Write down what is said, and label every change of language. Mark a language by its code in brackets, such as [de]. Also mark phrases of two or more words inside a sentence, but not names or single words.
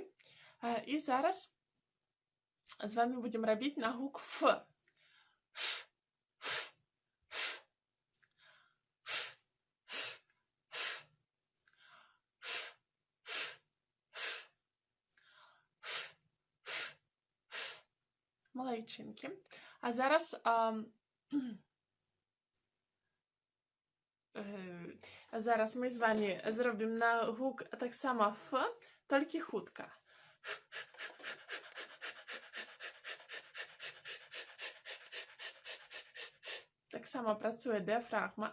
[be] І зараз з вами будем рабіць на гук Ф. Ф, ф, ф. Ф, ф, ф. Ф, ф, ф. Ф, ф, ф. Молодчинки. [uk] А зараз зараз ми з вами зробимо на гук так само Ф, тільки хутко. Так само працює діафрагма.